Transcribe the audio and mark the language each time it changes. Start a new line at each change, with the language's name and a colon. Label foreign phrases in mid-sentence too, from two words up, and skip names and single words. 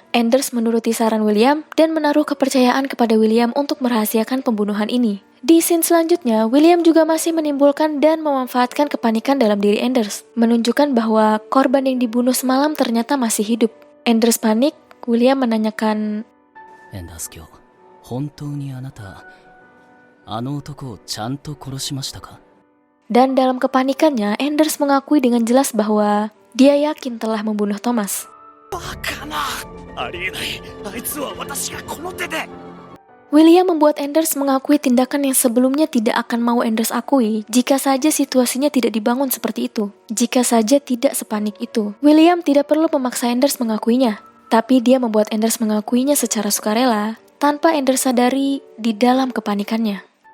Indonesian: Anders menuruti saran William dan menaruh kepercayaan kepada William untuk merahasiakan pembunuhan ini. Di scene selanjutnya, William juga masih menimbulkan dan memanfaatkan kepanikan dalam diri Anders, menunjukkan bahwa korban yang dibunuh semalam ternyata masih hidup. Anders panik, William menanyakan,
Japanese: エンダース卿、本当にあなたあの男をちゃんと殺しましたか?
Indonesian: Dan dalam kepanikannya, Anders mengakui dengan jelas bahwa dia yakin telah membunuh Thomas.
Japanese: バカな、ありえない。あいつは私がこの手で。
Indonesian: William membuat Anders mengakui tindakan yang sebelumnya tidak akan mau Anders akui jika saja situasinya tidak dibangun seperti itu. Jika saja tidak sepanik itu. William tidak perlu memaksa Anders mengakuinya, tapi dia membuat Anders mengakuinya secara sukarela tanpa Anders sadari di dalam kepanikannya.